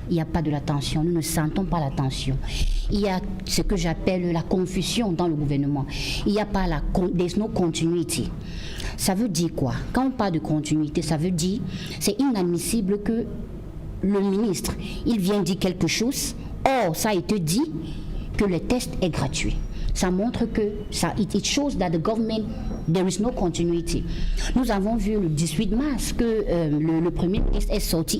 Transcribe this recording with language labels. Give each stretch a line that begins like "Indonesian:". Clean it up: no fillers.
French: Il n'y a pas de la tension, nous ne sentons pas la tension. Il y a ce que j'appelle la confusion dans le gouvernement. Il n'y a pas
English: there's no continuity.
French: Ça veut dire quoi? Quand on parle de continuité, ça veut dire c'est inadmissible que le ministre, il vient dire quelque chose. Or, ça a été dit que le test est gratuit. Ça montre que
English: it shows that the government, there is no continuity.
French: Nous avons vu le 18 mars que le Premier ministre est sorti.